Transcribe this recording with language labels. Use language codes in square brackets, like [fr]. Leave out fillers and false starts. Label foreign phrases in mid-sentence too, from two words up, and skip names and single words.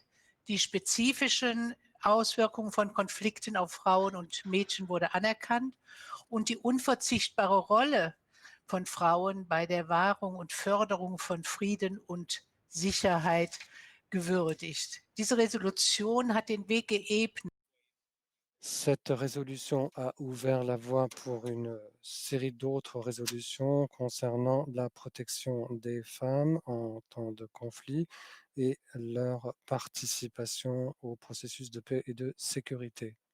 [de] Die spezifischen Auswirkungen von Konflikten auf Frauen und Mädchen wurde anerkannt und die unverzichtbare Rolle von Frauen bei der Wahrung und Förderung von Frieden und Sicherheit gewürdigt. Diese Resolution hat den Weg geebnet. [fr] cette résolution a ouvert la voie pour une série d'autres résolutions concernant la protection des femmes en temps de conflit et leur participation au processus de paix et de sécurité.